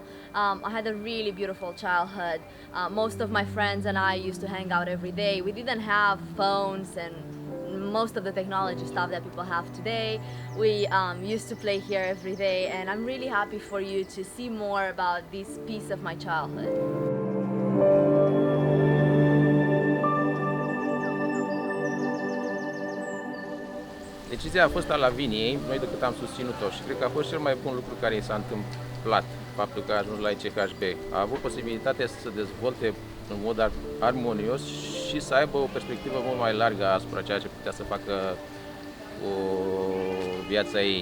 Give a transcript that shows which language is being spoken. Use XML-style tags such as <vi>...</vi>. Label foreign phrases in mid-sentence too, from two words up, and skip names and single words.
<en>I had a really beautiful childhood. Most of my friends and I used to hang out every day. We didn't have phones and most of the technology stuff that people have today. We used to play here every day, and I'm really happy for you to see more about this piece of my childhood.</en> <ro>Decizia a fost a Laviniei, noi decât am susținut-o și cred că a fost cel mai bun lucru care i s-a întâmplat, faptul că a ajuns la ICHB. A avut posibilitatea să se dezvolte în mod armonios și să aibă o perspectivă mult mai largă asupra ceea ce putea să facă cu viața ei.</ro>